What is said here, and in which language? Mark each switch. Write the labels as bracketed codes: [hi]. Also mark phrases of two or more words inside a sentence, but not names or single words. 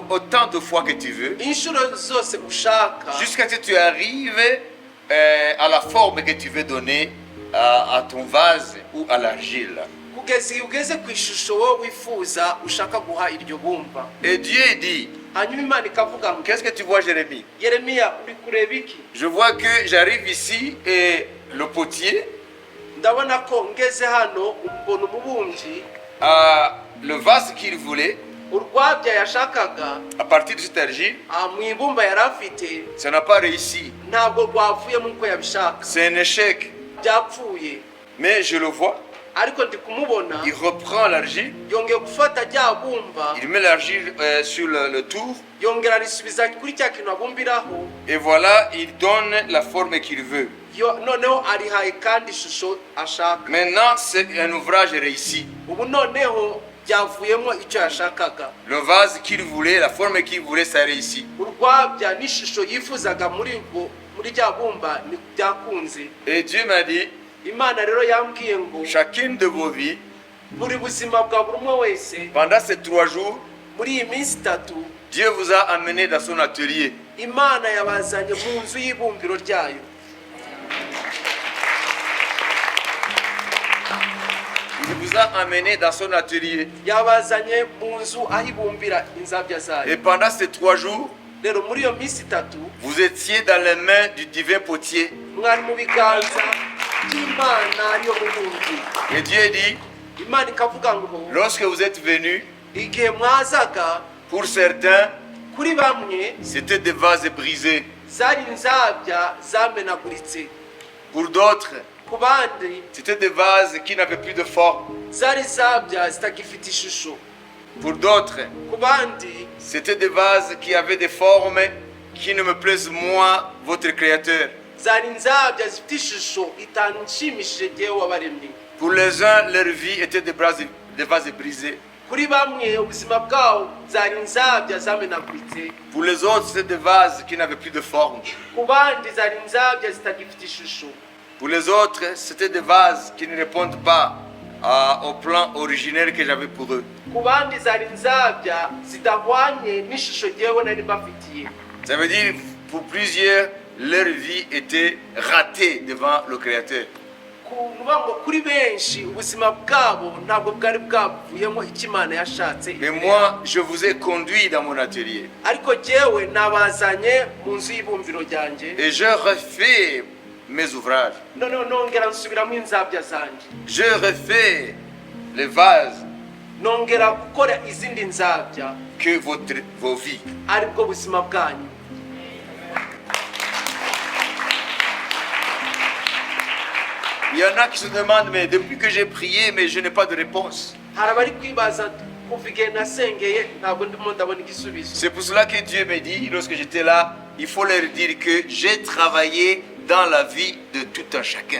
[fr] autant de fois que tu veux, [rw] inshuro zose ushaka [fr] jusqu'à ce que tu arrives à la forme que tu veux donner à ton vase ou à l'argile. [rw] kugeza iyo ugeze ku ishusho wowe wifuza ushaka guha iryo bumba. [fr] Et Dieu dit, [rw] hanyuma Imana ikavuga ngo [fr] qu'est-ce que tu vois, Jérémie? [rw] Yeremiya uri kureba iki? [fr] Je vois que j'arrive ici et le potier [rw] ndabona ko ngeze hano mbona umubumbyi [fr] le vase qu'il voulait [rw] urwabya yashakaga [fr] à partir de cette argile, [rw] mu ibumba yari afite [fr] ça n'a pas réussi. [rw] ntabwo rwavuye nk'uko yabishaka, [fr] C'est un échec. [rw] byapfuye. [fr] Mais je le vois, [rw] ariko ndi kumubona [fr] il reprend l'argile, [rw] yongeye gufata rya bumba, [fr] il met l'argile sur le tour, [rw] yongera arisubiza kuri cya kintu abumbiraho, [fr] et voilà, il donne la forme qu'il veut. [rw] noneho arihaye kandi ishusho ashaka. [fr] Maintenant, c'est un ouvrage réussi. [rw] ubu noneho byavuyemo icyo yashakaga. [fr] Le vase qu'il voulait, la forme qu'il voulait, ça réussit. [rw] urwabya n'ishusho yifuzaga muri rya bumba byakunze. [fr] Et Dieu m'a dit, [rw] Imana rero yambwiye ngo [fr] chacune de vos vies, [rw] buri buzima bwa buri umwe wese [fr] pendant ces 3 jours, [rw] muri iyi minsi 3 [fr] Dieu vous a amené dans son atelier. [rw] Imana yabazanye mu nzu y'ibumbiro ryayo. [fr] Il vous a amené dans son atelier. [rw] yabazanye mu nzu aho ibumbira inzabya zayo. [fr] Et pendant ces 3 jours, [rw] rero muri iyo minsi 3 [fr] vous étiez dans les mains du divin potier. [rw] mwari mu biganza by'Imana yo mubumbyi. [fr] Et Dieu dit, [rw] Imana ikavuga ngo [fr] lorsque vous êtes venus, [rw] igihe mwazaga, [fr] pour certains, [rw] kuri bamwe [fr] c'était des vases brisés. [rw] zari inzabya zamenaguritse, [fr] Pour d'autres, [rw] ku bandi [fr] c'était des vases qui n'avaient plus de forme. [rw] zari inzabya zitagifite ishusho, [fr] Pour d'autres, [rw] ku bandi [fr] c'était des vases qui avaient des formes qui ne me plaisent moi, votre Créateur. [rw] zari inzabya zifite ishusho itanshimishije jyewe wabaremye. [fr] Pour les uns, leur vie était des vases brisés. [rw] kuri bamwe ubuzima bwawo zari inzabya zamenaguritse, [fr] Pour les autres, c'était des vases qui n'avaient plus de forme. [rw] ku bandi zari inzabya zitagifite ishusho, [fr] Pour les autres, c'était des vases qui ne répondent pas au plan originel que j'avais pour eux. [rw] ku bandi zari inzabya zidahwanye n'ishusho jyewe nari mbafitiye. [fr] Ça veut dire, pour plusieurs, leur vie était ratée devant le Créateur. [rw] kuvuga ngo kuri benshi ubuzima bwabo ntabwo bwari bwavuyemo icyo Imana yashatse. [fr] Mais moi, je vous ai conduit dans mon atelier. [rw] ariko jyewe nabazanye mu nzu y'ibumbiro ryanjye, [fr] Et je refais mes ouvrages. [rw] noneho nongera nsubiramo inzabya zanjye, [fr] Je refais les vases [rw] nongera gukora izindi nzabya, [fr] que vos vies. [rw] aribwo buzima bwanyu. [fr] Il y en a qui se demandent, mais depuis que j'ai prié, mais je n'ai pas de réponse. [rw] hari abari kwibaza kuva igihe nasengeye ntabwo ndimo ndabona igisubizo. [fr] C'est pour cela que Dieu me dit, lorsque j'étais là, il faut leur dire que j'ai travaillé dans la vie de tout un chacun.